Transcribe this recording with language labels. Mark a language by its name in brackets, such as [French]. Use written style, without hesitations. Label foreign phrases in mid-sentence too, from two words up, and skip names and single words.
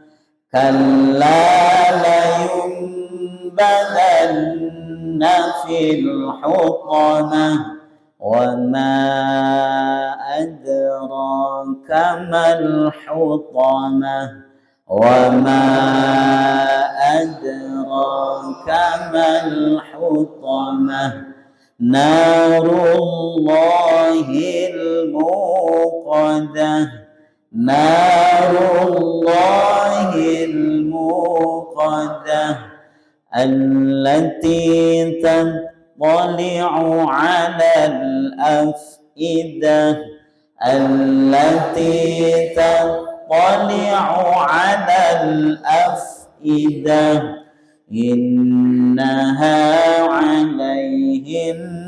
[Arabic] كلا لينبذن في الحطمة. وما أدراك ما الحطمة. وما أدراك ما الحطمة. نار الله الموقدة. نار الله الموقدة التي تطلع على الأفئدة التي تطلع على الأفئدة إنها عليهم